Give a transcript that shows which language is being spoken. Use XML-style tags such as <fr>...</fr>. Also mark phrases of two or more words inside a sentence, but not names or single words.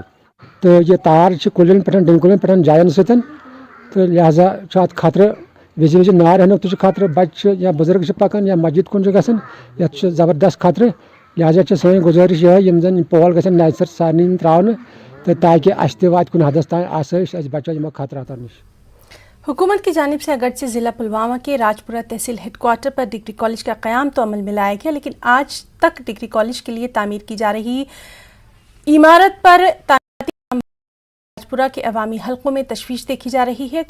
<ks>تہٕ یہِ تار چھِ کُلٮ۪ن پٮ۪ٹھ ڈوٗنۍ کُلٮ۪ن پٮ۪ٹھ جاین سۭتۍ تہٕ لہذا چھُ اَتھ خطرٕ وِزِ نار ہٮ۪نُک تہِ چھُ خطرٕ بچہِ چھِ یا بُزرگ چھِ پکان یا مسجد کُن چھِ گژھان یتھ چھُ زبردست خطرٕ لہذا چھِ سٲنۍ گُزٲرِش یِہے یِم زن پول گژھن نَیہِ سر سارنٕے ترٛاونہٕ تہٕ تاکہِ اَسہِ تہِ واتہِ کُنہِ حدس تانۍ آسٲیِش أسۍ بچو یِمو خطراتو نِش۔</ks> <ur>حکومت کی جانب سے اگرچہ ضلع پلوامہ کے راجپورہ تحصیل ہیڈ کوارٹر پر ڈگری کالج کا قیام تو عمل میں لایا گیا، لیکن آج تک ڈگری کالج کے لیے تعمیر کی جا رہی عمارت پر راجپورہ کے عوامی حلقوں میں تشویش دیکھی جا رہی ہے۔</ur>